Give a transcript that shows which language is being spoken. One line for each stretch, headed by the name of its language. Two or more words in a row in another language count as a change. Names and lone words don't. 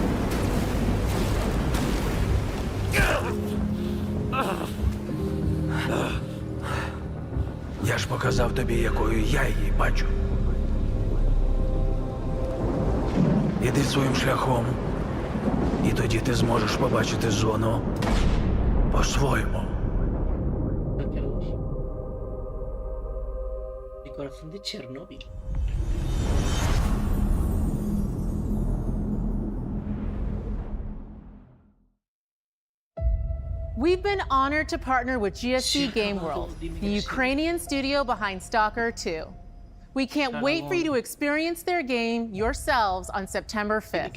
Ukrainian: Я ж показав тобі, якою я її бачу. Іди своїм шляхом, і тоді ти зможеш побачити зону по-своєму.
Spanish: El corazón de Chernobyl.
English: We've been honored to partner with GSC Game World, the Ukrainian studio behind Stalker 2. We can't wait for you to experience their game yourselves on September 5th.